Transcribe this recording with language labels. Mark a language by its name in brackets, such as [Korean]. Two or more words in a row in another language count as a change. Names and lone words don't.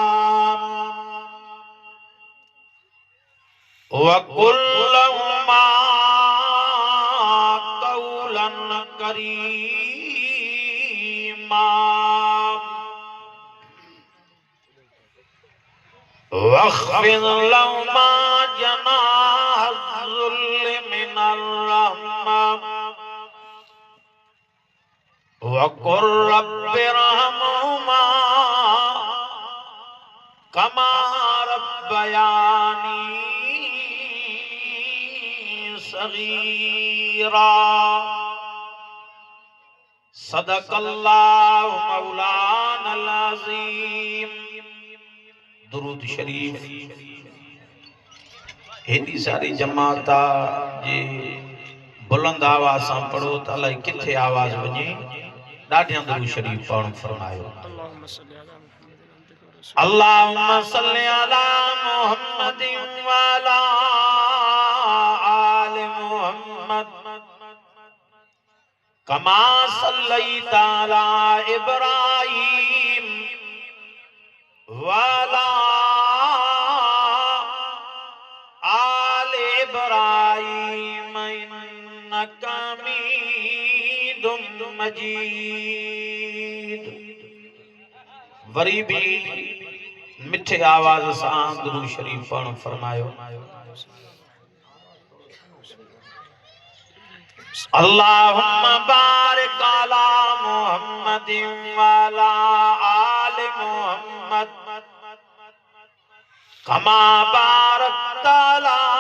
[Arabic] وقل لهما قولا كريما واخفض لهما جناح الذل من الرحمة وقل رب ارحمهما كما ربياني صغيرا صدق الله مولانا العظيم. [Sindhi] दुरूद शरीफ हेदी सारी जमाता जे बुलंद आवाज सां पढ़ो त अलाए किथे आवाज वञे। ॾाढियां दुरूद शरीफ पढ़ण फरमायो। [Arabic] اللهم صل على محمد وعلى آل محمد كما صليت على إبراهيم وعلى آل إبراهيم إنك حميد مجيد. [Sindhi] वरी भी मिठे आवाज सां दुरूद शरीफ पढ़ण फरमायो। [Arabic] اللهم بارك على محمد وعلى آل محمد كما باركت على